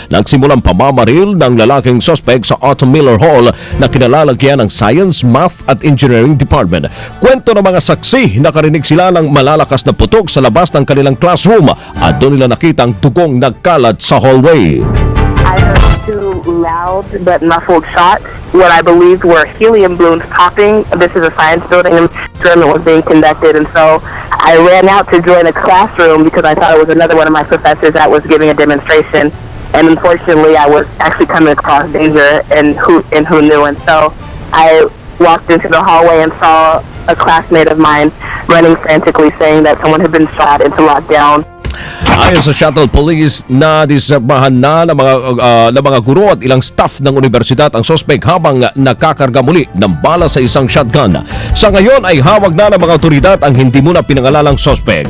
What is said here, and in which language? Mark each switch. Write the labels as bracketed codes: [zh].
[tl] Nagsimulang pamamaril ng lalaking suspect sa Otto Miller Hall na kinalalagyan ng Science, Math at Engineering Department. Kwento ng mga saksi, nakarinig sila ng malalakas na putok sa labas ng kanilang classroom at doon nila nakitang dugong nagkalat sa hallway. [en] I heard two loud but muffled shots. What I believed were helium balloons popping. This is a science building and experiment was being conducted, and so I ran out to join a classroom because I thought it was another one of my professors that was giving a demonstration. And unfortunately, I was actually coming across danger and who knew. And so I walked into the hallway and saw a classmate of mine running frantically, saying that someone had been shot into lockdown. [tl] Ayon sa Shuttle Police, nadisarmahan na ng mga guro at ilang staff ng universidad ang suspect habang nakakarga muli ng bala sa isang shotgun. Sa ngayon ay hawag na ng mga otoridad ang hindi muna pinangalalang suspect.